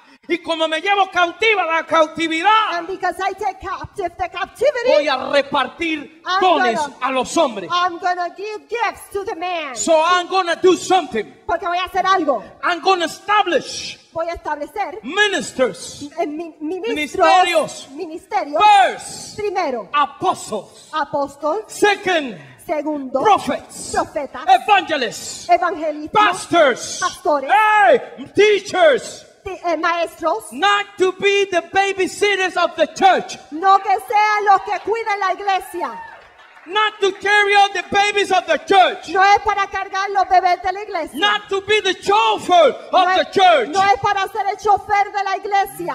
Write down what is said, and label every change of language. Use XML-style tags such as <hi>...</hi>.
<es>Y como me llevo cautiva la cautividad,</es> <en>And because I take captive the captivity,</en> <es>voy a repartir</es> <en>I'm</en> <es>dones</es> <en>gonna-</en> <es>a los hombres.</es> <en>I'm going to give gifts to the man. So I'm gonna do something.</en> <es>Porque voy a hacer algo.</es> <en>I'm gonna establish</en> <es>Voy a establecer</es> <en>ministers,</en> <es>ministerios.</es> <en>first,</en> <es>Primero,</es> <en>apostles,</en> <es>apóstol.</es> <en>second,</en> <es>Segundo,</es> <en>prophets,</en> <es>profetas.</es> <en>evangelists,</en> <es>Evangelistas.</es> <en>pastors,</en> <es>Pastores.</es> <en>hey, teachers,</en> <es>Maestros.</es> <en>not to be the babysitters of the church.</en> <es>No que sean los que cuidan la iglesia.</es> <en>Not to carry out the babies of the church.</en> <es>No es para cargar los bebés de la iglesia.</es> <en>Not to be the chauffeur of the church.</en> <es>No es para ser el chofer de la iglesia.</es>